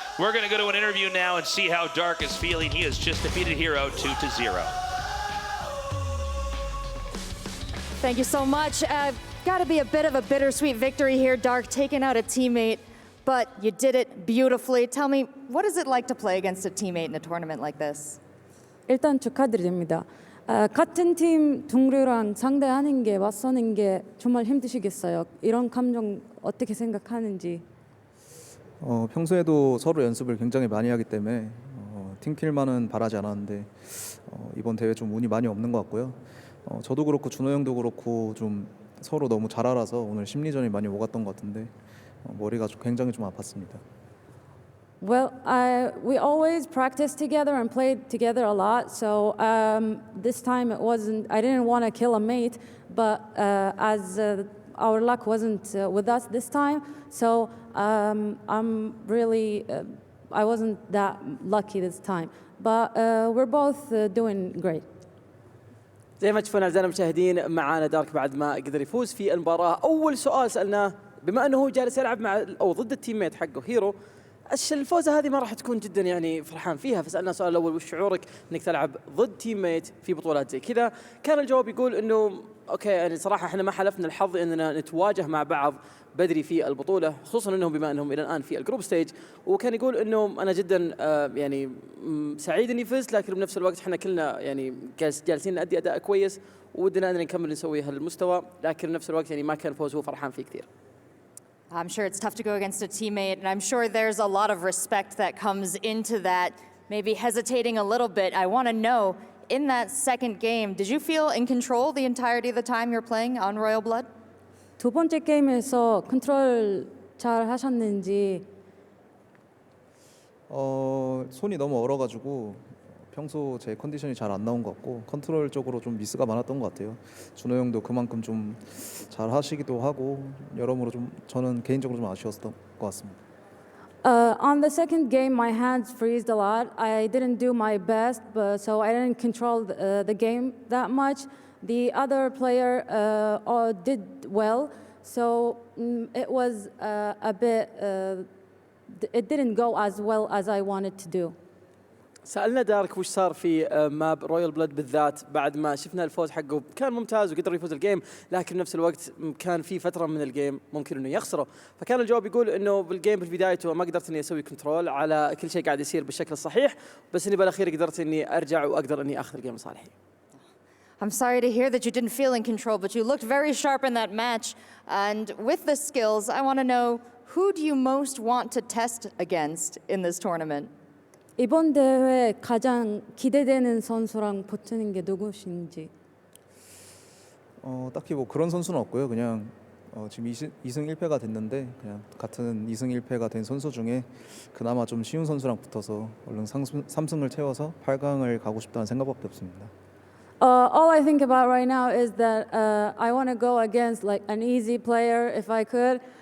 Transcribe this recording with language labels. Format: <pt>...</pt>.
<en>We're going to go to an interview now and see how Dark is feeling. He has just defeated herO 2-0. Thank you so much. Got to be a bit of a bittersweet victory here, Dark, taking out a teammate, but you did it beautifully. Tell me, what is it like to play against a teammate in a tournament like this?</en> <ko>일단 축하드립니다. 같은 팀 동료랑 상대하는 게 맞서는 게 정말 힘드시겠어요. 이런 감정 어떻게 생각하는지? 평소에도 서로 연습을 굉장히 많이 하기 때문에 팀킬만은 바라지 않았는데 이번 대회 좀 운이 많이 없는 것 같고요. 저도 그렇고 준호 형도 그렇고 좀 서로 너무 잘 알아서 오늘 심리전이 많이 오갔던 것 같은데 머리가 굉장히 좀 아팠습니다.</ko> <en>Well, we always practiced together and played together a lot. So this time it wasn't. I didn't want to kill a mate, but as our luck wasn't with us this time, so I'm really. I wasn't that lucky this time, but we're both doing great.</en> <ar>زي ما تشوفون أعزائنا المشاهدين معانا دارك بعد ما قدر يفوز في المباراة. أول سؤال سألناه بما أنه هو جالس يلعب مع أو ضد التيم ميت حقه هيرو، الفوزة هذه ما راح تكون جدا يعني فرحان فيها، فسألنا السؤال الأول وش شعورك أنك تلعب ضد تيم ميت في بطولات زي كذا؟ كان الجواب يقول أنه أوكي يعني صراحة إحنا ما حلفنا الحظ أننا نتواجه مع بعض بدري في البطولة، خصوصا أنهم بما أنهم إلى الآن في الجروب ستيج، وكان يقول أنه أنا جدا يعني سعيد إني فزت، لكن بنفس الوقت إحنا كلنا يعني جالسين نأدي أداء كويس ودنا أن نكمل نسوي هالمستوى، لكن بنفس الوقت يعني ما كان فوز هو فرحان فيه كثير.</ar> <en>I'm sure it's tough to go against a teammate, and I'm sure there's a lot of respect that comes into that, maybe hesitating a little bit. I want to know, in that second game, did you feel in control the entirety of the time you're playing on Royal Blood?</en> <ko>두 번째 게임에서 컨트롤 잘 하셨는지? 손이 너무 얼어가지고 평소 제 컨디션이 잘 안 나온 것 같고 컨트롤 쪽으로 좀 미스가 많았던 것 같아요. 준호 형도 그만큼 좀 잘 하시기도 하고 여러모로 좀 저는 개인적으로 좀 아쉬웠던 것 같습니다.</ko> <en>On the second game, my hands freezed a lot. I didn't do my best, so I didn't control the game that much. The other player did well, so it was a bit. It didn't go as well as I wanted to do.</en> <ar>سألنا دارك وش صار في ماب رويال بلاد بالذات بعد ما شفنا الفوز حقه كان ممتاز وقدر يفوز الجيم، لكن نفس الوقت كان في فترة من الجيم ممكن انه يخسره، فكان الجواب يقول انه بالجيم في بدايته ما قدرت اني اسوي كنترول على كل شيء قاعد يصير بالشكل الصحيح، بس اني بالاخير قدرت اني ارجع واقدر اني اخذ الجيم لصالحي.</ar> <en>I'm sorry to hear that you didn't feel in control, but you looked very sharp in that match. And with the skills, I want to know, who do you most want to test against in this tournament?</en> <ko>이번 대회 가장 기대되는 선수랑 붙는 게 누구신지? 딱히 뭐 그런 선수는 없고요. 그냥 지금 2승 1패가 됐는데 그냥 같은 2승 1패가 된 선수 중에 그나마 좀 쉬운 선수랑 붙어서 얼른 3승을 채워서 8강을 가고 싶다는 생각밖에 없습니다.</ko> <en>All I think about right now is that I want to go against like an easy player if I could.</en>